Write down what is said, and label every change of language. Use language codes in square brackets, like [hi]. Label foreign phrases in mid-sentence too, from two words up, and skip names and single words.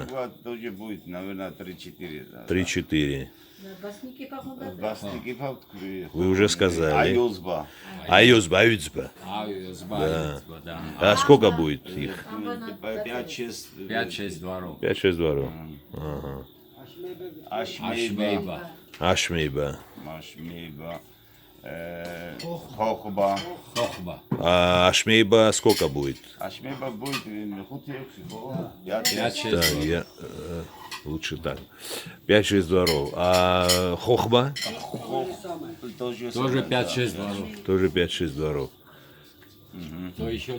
[ru] Ачугба тоже будет, наверное, 3-4. 3-4. Басникипа. Вы уже сказали. Аюзба. Аюзба. Да. А сколько будет их? 5-6. 5-6 дворов. 5-6 дворов. Ага. Ашмейба. Ашмейба. Хохба. Хохба. А Ашмейба сколько будет? Ашмейба будет 5-6 Так, дворов. лучше так. 5-6 дворов. А Хохба? Тоже 5-6 дворов. Тоже 5-6 дворов. Кто еще?